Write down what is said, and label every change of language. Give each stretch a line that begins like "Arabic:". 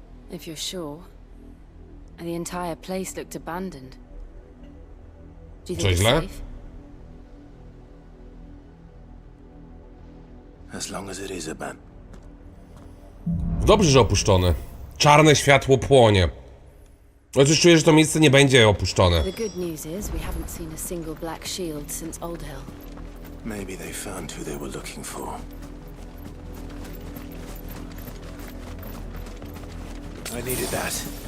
English: If you're sure. The entire place looked abandoned. Do you think it's
Polish: źle?
English: safe? As long as it is abandoned.
Polish: Dobrze, że opuszczone. Czarne światło płonie. Ja coś czuję, że to miejsce nie będzie opuszczone.
English: The good news is we haven't seen a single black shield since Old Hill. Maybe they found who they were looking for. I needed that.